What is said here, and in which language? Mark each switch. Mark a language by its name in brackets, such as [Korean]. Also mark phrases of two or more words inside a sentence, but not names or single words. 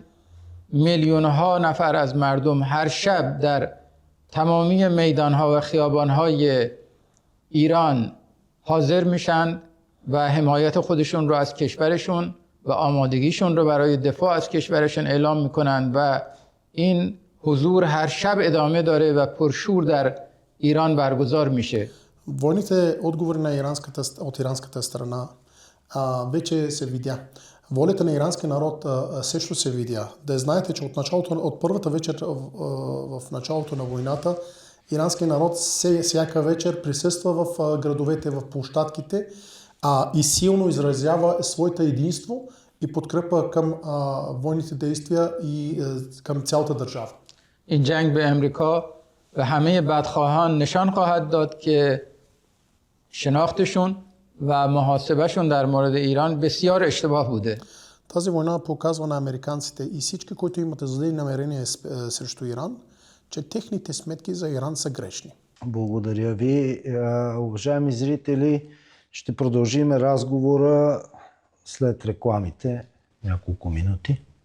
[Persian] میلیون‌ها نفر از مردم هر شب در تمامی میدان‌ها و خیابان‌های ایران حاضر میشن و حمایت خودشون رو از کشورشون و آمادگیشون رو برای دفاع از کشورشون اعلام میکنن و این حضور هر شب ادامه داره و پرشور در ایران برگزار میشه. [Bulgarian] Войните отговори от иранската страна вече се видя. Волята на иранския народ също се видя. Да знаете, че от първата вечер в началото на войната иранският народ всяка вечер присъства в градовете, в площадките и силно изразява своето единство и подкрепа към военните действия и към цялата държава. [Persian] این جنگ به امریکا و همه بدخواهان نشان خواهد داد که شناختشون و محاسبهشون در مورد ایران بسیار اشتباه بوده. [Bulgarian] Тази война показва на американците и всички, които имат зле намерения срещу Иран, че техните сметки за Иран са грешни. Благодаря ви. Уважаеми зрители, Ще продължим разговора след рекламите, няколко минути.